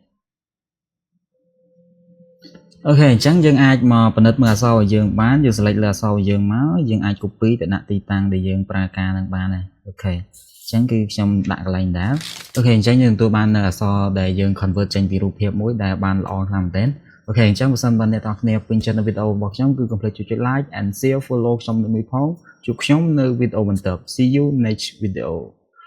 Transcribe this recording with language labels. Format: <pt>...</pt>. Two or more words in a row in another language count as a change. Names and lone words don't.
<km>អូខេអញ្ចឹងយើងអាចមកពិនិត្យមើលអក្សររបស់យើងបានយើង select លើអក្សររបស់យើងមកយើងអាច copy ទៅដាក់ទីតាំងដែលយើងប្រើការនឹងបានដែរអូខេអញ្ចឹងគឺខ្ញុំដាក់កន្លែងដែរអូខេអញ្ចឹងយើងទទួលបាននៅអក្សរដែលយើង convert ចេញពីរូបភាពមួយដែលបានល្អខ្លាំងមែនទែនអូខេអញ្ចឹងបើសិនបើអ្នកទាំងគ្នាពេញចិត្តនៅវីដេអូរបស់ខ្ញុំគឺកុំភ្លេចចុច</km> <en>like and share follow</en> <km>ខ្ញុំមួយផងជួបខ្ញុំនៅវីដេអូបន្ទាប់</km> <en>see you next video</en>